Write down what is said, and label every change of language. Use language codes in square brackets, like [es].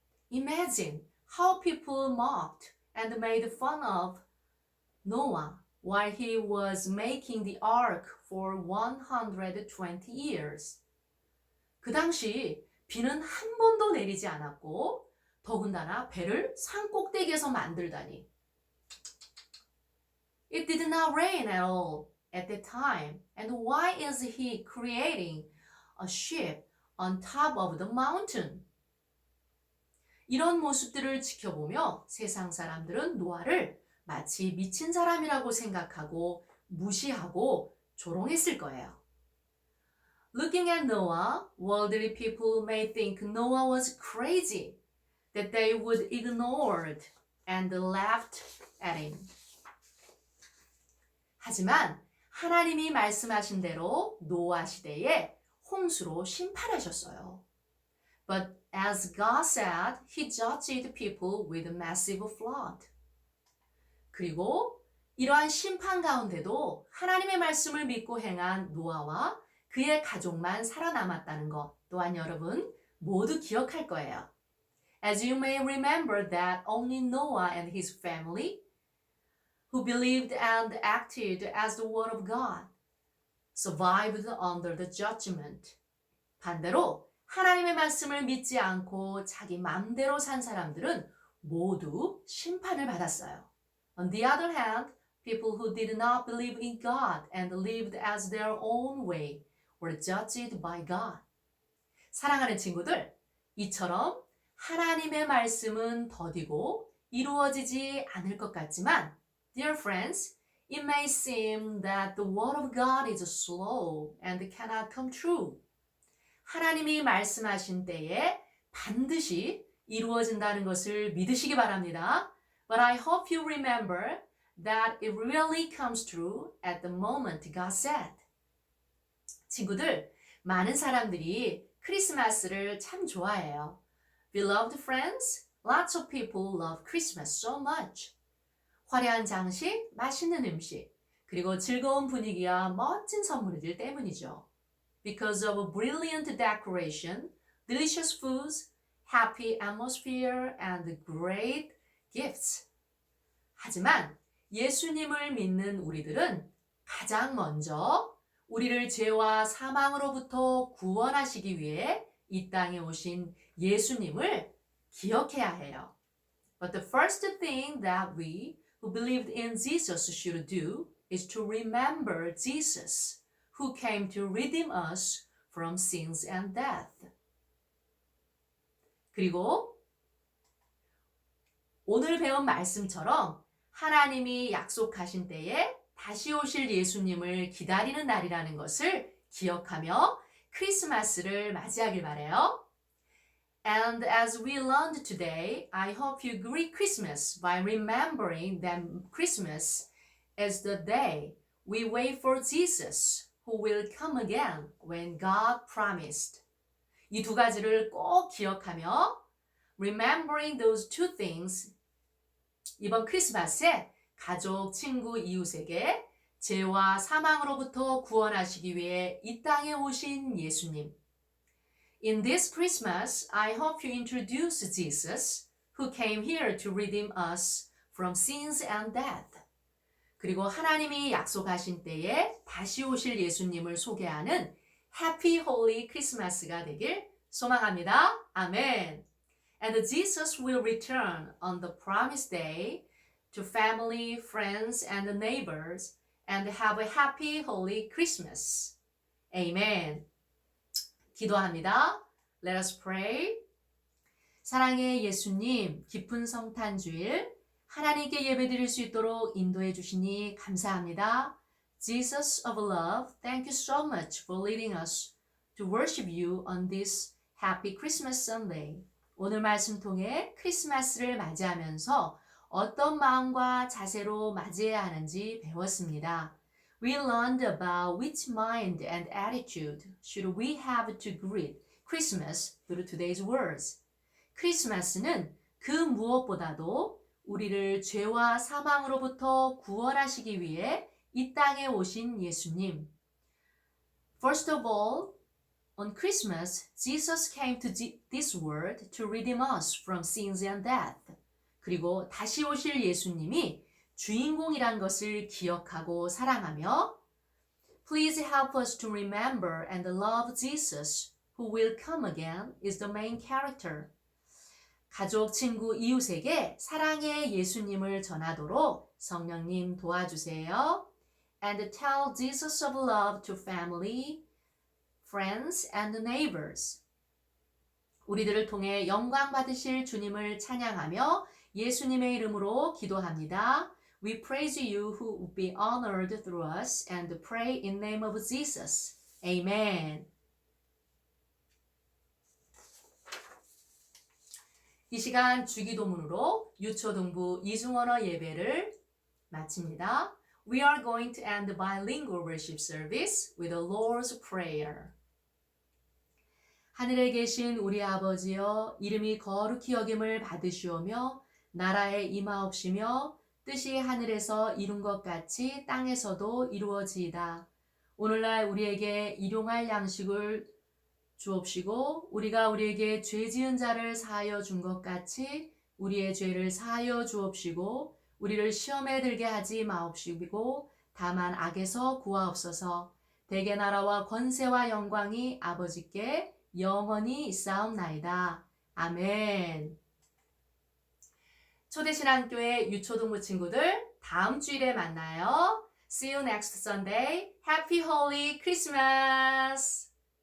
[en] Imagine how people mocked and made fun of Noah while he was making the ark for 120 years. [ko] 그 당시 비는 한 번도 내리지 않았고 더군다나 배를 산 꼭대기에서 만들다니. [en] It did not rain at all at that time. And why is he creating a ship on top of the mountain? [ko] 이런 모습들을 지켜보며 세상 사람들은 노아를 마치 미친 사람이라고 생각하고 무시하고 조롱했을 거예요. [en] Looking at Noah, worldly people may think Noah was crazy, that they would ignore it and laughed at him. [ko] 하지만 하나님이 말씀하신 대로 노아 시대에 홍수로 심판하셨어요. [en] But as God said, he judged people with a massive flood. [ko] 그리고 이러한 심판 가운데도 하나님의 말씀을 믿고 행한 노아와 그의 가족만 살아남았다는 것 또한 여러분 모두 기억할 거예요. [en] As you may remember that only Noah and his family who believed and acted as the word of God survived under the judgment. [ko] 반대로 하나님의 말씀을 믿지 않고 자기 맘대로 산 사람들은 모두 심판을 받았어요. [en] On the other hand, people who did not believe in God and lived as their own way were judged by God. [ko] 사랑하는 친구들, 이처럼 하나님의 말씀은 더디고 이루어지지 않을 것 같지만 [en] Dear friends, it may seem that the word of God is slow and cannot come true. [ko] 하나님이 말씀하신 때에 반드시 이루어진다는 것을 믿으시기 바랍니다. [en] But I hope you remember that it really comes true at the moment God said. [ko] 친구들, 많은 사람들이 크리스마스를 참 좋아해요. [en] Beloved friends, lots of people love Christmas so much. [ko] 화려한 장식, 맛있는 음식, 그리고 즐거운 분위기와 멋진 선물들 때문이죠. [en] Because of brilliant decoration, delicious foods, happy atmosphere, and great gifts. [ko] 하지만 예수님을 믿는 우리들은 가장 먼저 우리를 죄와 사망으로부터 구원하시기 위해 이 땅에 오신 예수님을 기억해야 해요. [en] But the first thing that we who believed in Jesus should do is to remember Jesus, who came to redeem us from sins and death. [ko] 그리고 오늘 배운 말씀처럼 하나님이 약속하신 때에 다시 오실 예수님을 기다리는 날이라는 것을 기억하며 크리스마스를 맞이하길 바래요. [en] And as we learned today, I hope you greet Christmas by remembering that Christmas is the day we wait for Jesus, who will come again when God promised. [ko] 이 두 가지를 꼭 기억하며 [en] remembering those two things, [ko] 이번 크리스마스에 가족, 친구, 이웃에게 죄와 사망으로부터 구원하시기 위해 이 땅에 오신 예수님. [en] In this Christmas, I hope you introduce Jesus, who came here to redeem us from sins and death. [ko] 그리고 하나님이 약속하신 때에 다시 오실 예수님을 소개하는 [en] Happy Holy Christmas [ko] 가 되길 소망합니다. 아멘. [en] And Jesus will return on the promised day to family, friends, and neighbors and have a happy holy Christmas. Amen. [ko] 기도합니다. [en] Let us pray. [ko] 사랑의 예수님, 깊은 성탄주일 하나님께 예배드릴 수 있도록 인도해 주시니 감사합니다. [en] Jesus of love, thank you so much for leading us to worship you on this happy Christmas Sunday. [ko] 오늘 말씀 통해 크리스마스를 맞이하면서 어떤 마음과 자세로 맞이해야 하는지 배웠습니다. [en] We learned about which mind and attitude should we have to greet Christmas through today's words. [ko] 크리스마스는 그 무엇보다도 우리를 죄와 사망으로부터 구원하시기 위해 이 땅에 오신 예수님. [en] First of all, on Christmas, Jesus came to this world to redeem us from sins and death. [ko] 그리고 다시 오실 예수님이 주인공이란 것을 기억하고 사랑하며 [en] Please help us to remember and love Jesus, who will come again, is the main character. [ko] 가족, 친구, 이웃에게 사랑의 예수님을 전하도록 성령님 도와주세요. [en] And tell Jesus of love to family, friends, and neighbors. [ko] 우리들을 통해 영광 받으실 주님을 찬양하며 예수님의 이름으로 기도합니다. [en] We praise you who will be honored through us and pray in name of Jesus. Amen. [ko] 이 시간 주기도문으로 유초등부 이중언어 예배를 마칩니다. [en] We are going to end the bilingual worship service with the Lord's Prayer. [ko] 하늘에 계신 우리 아버지여, 이름이 거룩히 여김을 받으시오며 나라에 임하옵시며 뜻이 하늘에서 이룬 것 같이 땅에서도 이루어지이다. 오늘날 우리에게 일용할 양식을 주옵시고 우리가 우리에게 죄 지은 자를 사하여 준 것 같이 우리의 죄를 사하여 주옵시고 우리를 시험에 들게 하지 마옵시고 다만 악에서 구하옵소서. 대개 나라와 권세와 영광이 아버지께 영원히 있사옵나이다. 아멘. 초대신앙교회 유초등부 친구들 다음 주일에 만나요. [en] See you next Sunday. Happy Holy Christmas!